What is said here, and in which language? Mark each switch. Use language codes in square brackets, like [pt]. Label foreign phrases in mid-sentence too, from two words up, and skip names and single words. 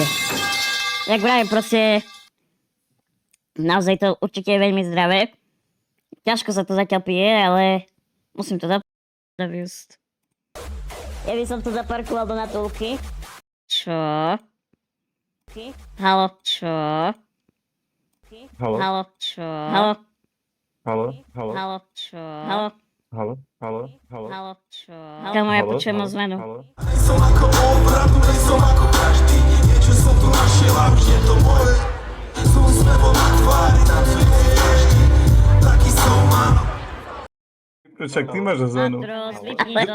[sk] Jak vravím, proste naozaj to určite je veľmi zdravé. Ťažko sa to zatiaľ pije, ale musím to zaviesť. Ja by som tu zaparkoval do natúlky. Čo? Halo, čo? Halo? Halo, čo? Halo, Halo? Halo? halo, čo? Halo, Halo? Halo? Halo? halo, čo? Kámo, ja počujem ozvenu. Halo? Som ako obratu, som ako každý. Niečo som tu našiel a už je to moje. Som smevom na tvári, tancuje každý. Taký som, áno. Však ty máš ozvenu. Matros, vypni to.